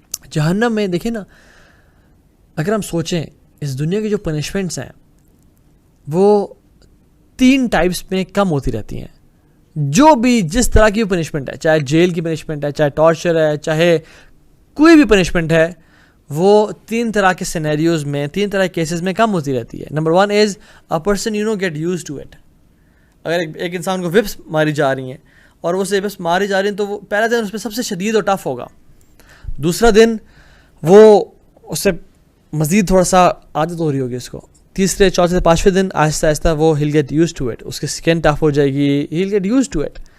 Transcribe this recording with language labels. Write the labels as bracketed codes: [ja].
[ur] جہنم میں دیکھیں نا, اگر ہم سوچیں اس دنیا کی جو پنشمنٹس ہیں وہ 3 ٹائپس میں کم ہوتی رہتی ہیں. جو بھی جس طرح کی پنشمنٹ ہے, چاہے جیل کی پنشمنٹ ہے, چاہے ٹارچر ہے, چاہے کوئی بھی پنشمنٹ ہے, وہ 3 طرح کے سینیریوز میں, 3 طرح کے کیسز میں کم ہوتی رہتی ہے. [en] Number 1 is a person get used to it. [ur] اگر ایک انسان کو وپس ماری جا رہی ہیں اور وہ اسے وپس ماری جا رہی ہیں تو وہ پہلا دن اس پہ سب سے شدید اور ٹف ہوگا. دوسرا دن وہ اس سے مزید تھوڑا سا عادت ہو رہی ہوگی اس کو. تیسرے, چوتھے, 5ویں دن آہستہ آہستہ وہ [en] He'll get used to it. [ur] اس کی سکن ٹف ہو جائے گی, he'll get use to it.